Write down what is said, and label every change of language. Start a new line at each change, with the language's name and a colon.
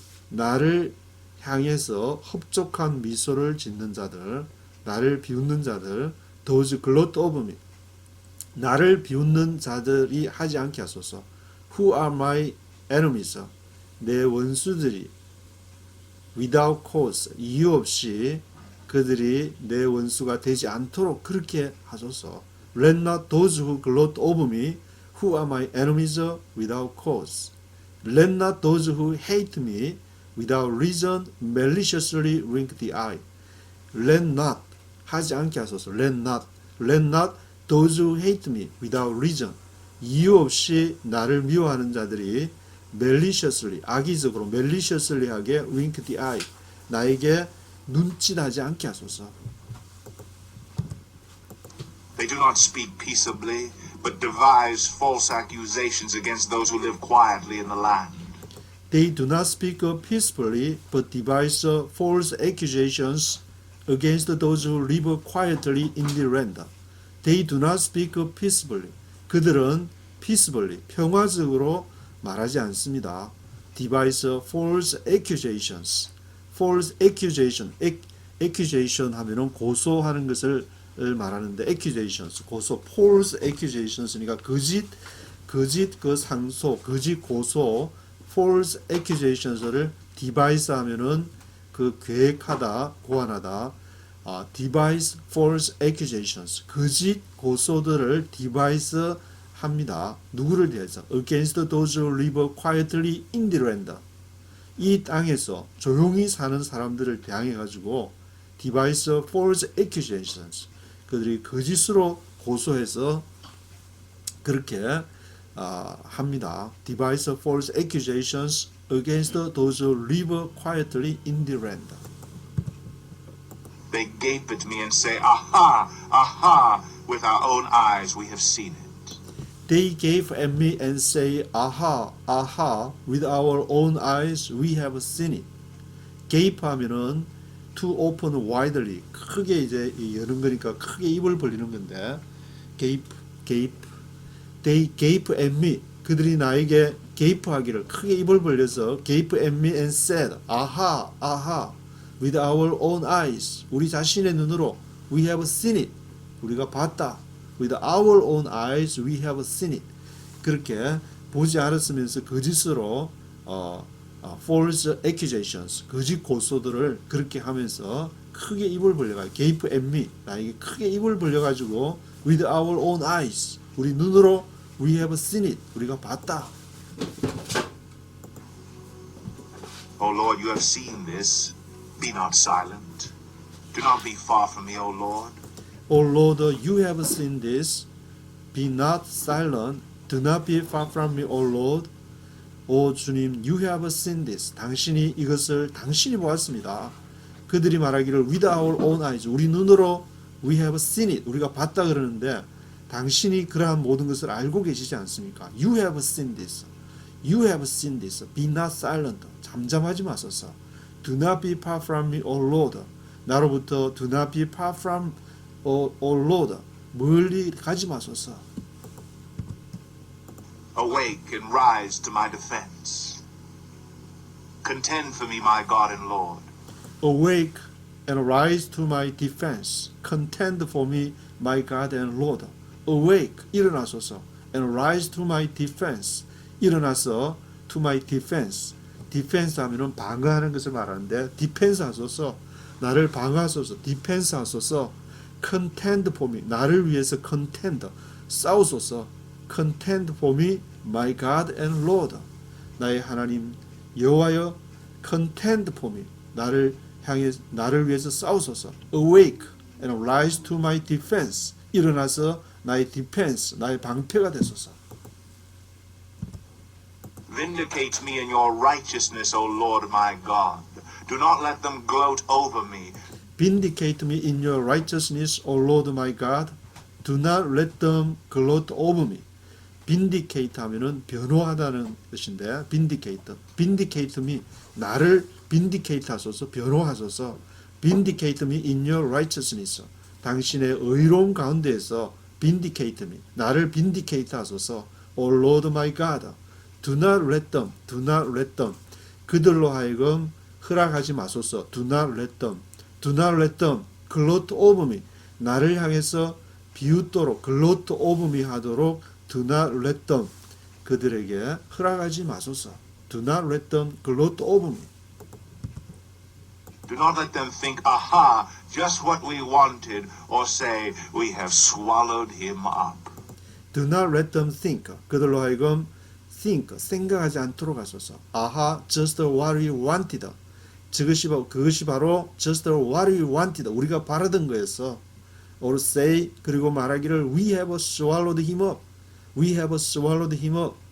Korean: 나를 향해서 흡족한 미소를 짓는 자들, 나를 비웃는 자들,
English: those gloat over me.
Korean: 나를 비웃는 자들이 하지 않게 하소서.
English: Who are my enemies?
Korean: 내 원수들이
English: without cause,
Korean: 이유 없이 그들이 내 원수가 되지 않도록 그렇게 하소서.
English: Let not those who gloat over me, who are my enemies, without cause. Let not those who hate me without reason maliciously wink the eye. Let not
Korean: 하지 않게 하소서.
English: Let not those who hate me without reason.
Korean: 이유 없이 나를 미워하는 자들이 maliciously, 악의적으로 maliciously 하게
English: wink the eye.
Korean: 나에게 눈짓하지 않게 하소서.
English: They do not speak peaceably, but devise false accusations against those who live quietly in the land. They do not speak peacefully, but devise false accusations against those who live quietly in the land. They do not speak peacefully.
Korean: 그들은 peacefully, 평화적으로 말하지 않습니다.
English: Devise false accusations.
Korean: False accusation 하면은 고소하는 것을 말하는데 accusations, 고소,
English: false accusations
Korean: 니까 거짓 그 상소, 거짓 고소, false accusations를 devise 하면은 그 계획하다, 고안하다.
English: devise false accusations,
Korean: 거짓 고소들을 devise 합니다. 누구를 대해서?
English: Against those who live quietly in the land.
Korean: 이 땅에서 조용히 사는 사람들을 대항해 가지고
English: devise false accusations.
Korean: 그들이 거짓으로 고소해서 그렇게 합니다.
English: devise false accusations against those who live quietly in the land. They gape at me and say, Aha, aha, with our own eyes we have seen it. They gape at me and say, Aha, aha, with our own eyes we have seen it.
Korean: gape 하면은
English: to open widely,
Korean: 크게 이제 여는 거니까 크게 입을 벌리는 건데, gape.
English: They gape at me.
Korean: 그들이 나에게 gape하기를 크게 입을 벌려서
English: gape at me and said, aha, aha, with our own eyes.
Korean: 우리 자신의 눈으로
English: we have seen it.
Korean: 우리가 봤다.
English: with our own eyes we have seen it.
Korean: 그렇게 보지 않았으면서 거짓으로 false accusations, 거짓 고소들을 그렇게 하면서 크게 입을 벌려가지고
English: gape at me,
Korean: 나에게 크게 입을 벌려가지고
English: with our own eyes,
Korean: 우리 눈으로
English: we have seen it,
Korean: 우리가 봤다.
English: O Lord, you have seen this. Be not silent. Do not be far from me, O Lord. O Lord, you have seen this. Be not silent. Do not be far from me, O Lord.
Korean: 오 주님,
English: you have seen this.
Korean: 당신이 이것을 당신이 보았습니다. 그들이 말하기를
English: with our own eyes,
Korean: 우리 눈으로
English: we have seen it,
Korean: 우리가 봤다 그러는데 당신이 그러한 모든 것을 알고 계시지 않습니까?
English: You have seen this. You have seen this. Be not silent.
Korean: 잠잠하지 마소서.
English: Do not be far from me, O Lord.
Korean: 나로부터
English: do not be far from O Lord.
Korean: 멀리 가지 마소서.
English: Awake and rise to my defense. Contend for me, my God and Lord. Awake and rise to my defense. Contend for me, my God and Lord. Awake,
Korean: 일어나소서.
English: And rise to my defense.
Korean: 일어나서
English: to my defense.
Korean: defense 하면은 방어하는 것을 말하는데 defense 하소서. 나를 방어하소서. defense 하소서.
English: contend for me.
Korean: 나를 위해서 contend. 싸우소서.
English: contend for me, my God and Lord.
Korean: 나의 하나님 여호와여,
English: contend for me.
Korean: 나를 위해서 싸우소서.
English: awake and rise to my defense.
Korean: 일어나서 나의 defense, 나의 방패가 되소서.
English: Vindicate me in your righteousness, O Lord my God. Do not let them gloat over me. Vindicate me in your righteousness, O Lord my God. Do not let them gloat over me.
Korean: Vindicate 하면은 변호하다는 뜻인데 vindicate.
English: Vindicate me.
Korean: 나를 vindicate 하소서. 변호하소서.
English: Vindicate me in your righteousness.
Korean: 당신의 의로움 가운데에서
English: vindicate me.
Korean: 나를 vindicate 하소서.
English: O Lord my God. Do not let them. Do not let them.
Korean: 그들로 하여금 허락하지 마소서.
English: Do not let them. Do not let them gloat over me.
Korean: 나를 향해서 비웃도록
English: gloat over me 하도록 do not let them
Korean: 그들에게 허락하지 마소서.
English: Do not let them gloat over me. Do not let them think, aha, just what we wanted, or say, we have swallowed him up. Do not let them think.
Korean: 그들로 하여금 think, 생각하지 않도록 하소서.
English: 아하, just what we wanted.
Korean: 그것이 바로
English: just what we wanted.
Korean: 우리가 바라던 거였어.
English: Or say,
Korean: 그리고 말하기를
English: we have swallowed him up. We have swallowed him up.